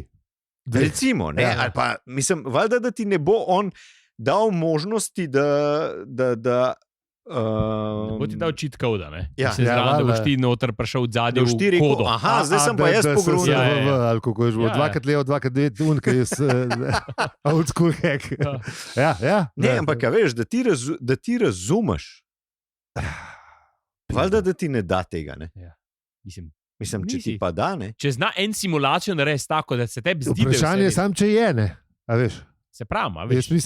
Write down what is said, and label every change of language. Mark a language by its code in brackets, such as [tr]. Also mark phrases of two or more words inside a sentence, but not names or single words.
[sl] Recimo, ne? Ali pa, mislim, valjda, da ti ne bo on dal možnosti, da bo ti dal [en] cheat code, [sl] ne? Ja, da boš ti noter prišel od zadnje v kodo. Aha, zdaj sem pa jaz pogrunil. Ali kako je že bilo, 2x-levo, 2x9, unka je [en] old school hack. [sl] Ja. Ne, ampak veš, da ti razumeš. Valjda, da ti ne da tega, ne? Ja. Mislim, če ti pa da, ne? Če zna en simulacijo narediti tako, da se tebi zdi, vprašanje je sam, če je, ne? A veš? Se pravi, a veš?